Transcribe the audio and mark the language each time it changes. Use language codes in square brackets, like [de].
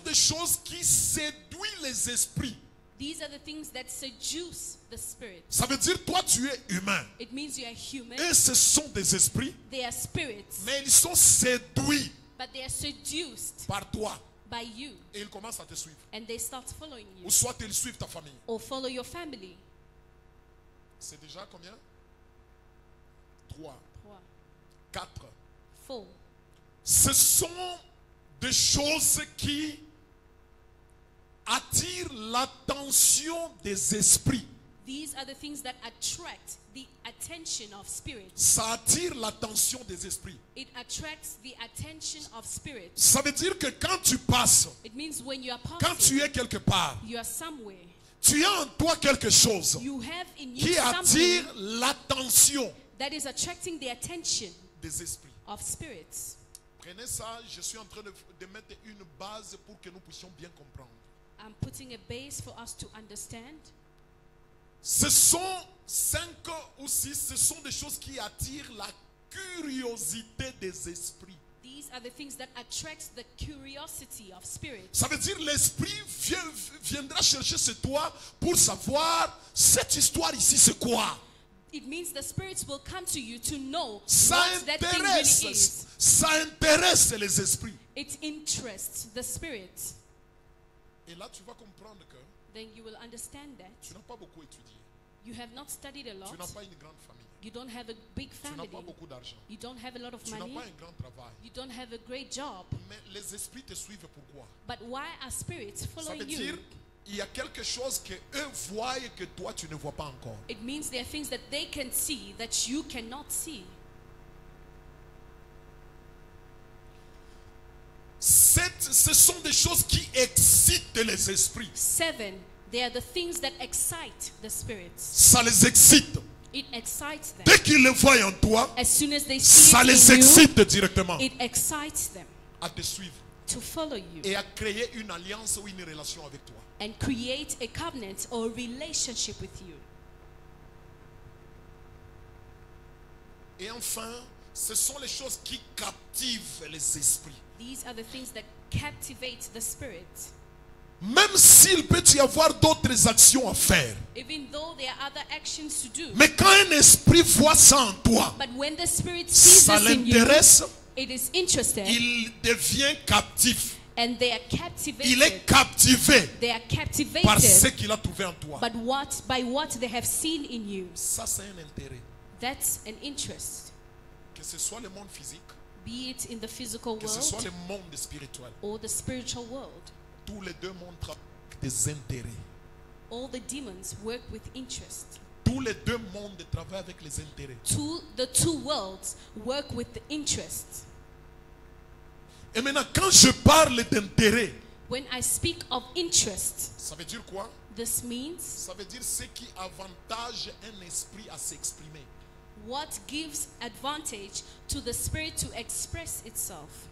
[fr] des choses qui séduisent les esprits. [en] These are the things that seduce the spirit. [fr] Ça veut dire toi tu es humain [en] It means you are human. [fr] et ce sont des esprits, [en] They are spirits, [fr] mais ils sont séduits [en] but they are seduced [fr] par toi [en] by you, [fr] et ils commencent à te suivre. [en] and they start following you, [fr] Ou soit ils suivent ta famille. [en] or follow your family. [fr] C'est déjà combien? 3, 3, 4. 4. Ce sont des choses qui attirent l'attention des esprits. [en] These are the things that attract the attention of spirits. [fr] Ça attire l'attention des esprits. [en] It attracts the attention of spirits. [fr] Ça veut dire que quand tu passes, [en] It means when you are [fr] quand [en] passing, [fr] tu es quelque part, [en] you are somewhere. [fr] tu as en toi quelque chose [en] You have in you [fr] qui attire [en] something [fr] l'attention [en] that is attracting the attention [fr] des esprits. [en] of spirits. [fr] Prenez ça, je suis en train de mettre une base pour que nous puissions bien comprendre. [en] I'm putting a base for us to understand. [fr] Ce sont 5 ou 6, ce sont des choses qui attirent la curiosité des esprits. [en] These are the things that attract the curiosity of spirits. [fr] Ça veut dire l'esprit viendra chercher chez toi pour savoir cette histoire ici c'est quoi. [en] It means the spirits will come to you to know [fr] Ça [en] what that thing really is. [fr] intéresse, ça intéresse les esprits. [en] It interests the spirits. [fr] Et là tu vas comprendre que [en] Then you will understand [fr] tu [en] that [fr] n'as pas beaucoup étudié. [en] you have not studied a [fr] Tu n'as [en] lot. [fr] pas une grande famille. [en] You don't have a big [fr] Tu n'as [en] family. [fr] pas beaucoup d'argent. [en] You don't have a lot of [fr] Tu n'as [en] money. [fr] pas un grand travail. [en] You don't have a great job. [fr] Mais les esprits te suivent pourquoi? [en] But why are spirits [fr] Ça veut [en] following [fr] dire [en] you? [fr] il y a quelque chose que eux voient et que toi tu ne vois pas encore. [en] It means there are things that they can see that you cannot see. [fr] Ce sont des choses qui excitent les esprits. [en] 7, they are the things that excite the spirits. [fr] Ça les excite. [en] It excites them. [fr] Dès qu'ils le voient en toi, [en] As soon as they see [fr] ça [en] it [fr] les [en] in you, [fr] excite directement [en] it excites them [fr] à te suivre [en] to follow you [fr] et à créer une alliance ou une relation avec toi. [en] and create a covenant or a relationship with you. [fr] Et enfin, ce sont les choses qui captivent les esprits. [en] These are the things that captivate the spirit. [fr] Même s'il peut y avoir d'autres actions à faire. [en] Even though there are other actions to do. [fr] Mais quand un esprit voit ça en toi, [en] But when the spirit sees [fr] ça [en] this in you, [fr] l'intéresse, [en] it is interested [fr] il devient captif. [en] and they are [fr] Il [en] captivated. [fr] est captivé [en] They are [fr] par ce [en] captivated [fr] qu'il a trouvé en toi. [en] but by what they have seen in you. [fr] Ça, c'est un intérêt. [en] That's an interest. [fr] Que ce soit le monde physique, [en] Be it in the physical [fr] que ce soit [en] world [fr] le monde spirituel. [en] or the spiritual world. [fr] Tous les deux montrent des intérêts. [en] All the demons work with interest. [fr] Tous les deux mondes travaillent avec les intérêts. [en] The two worlds work with the interest. [fr] Et maintenant, quand je parle d'intérêt, [en] When I speak of interest, [fr] ça veut dire quoi? [en] this means [fr] Ça veut dire ce qui avantage un esprit à s'exprimer. [en] what gives advantage to the spirit to express itself.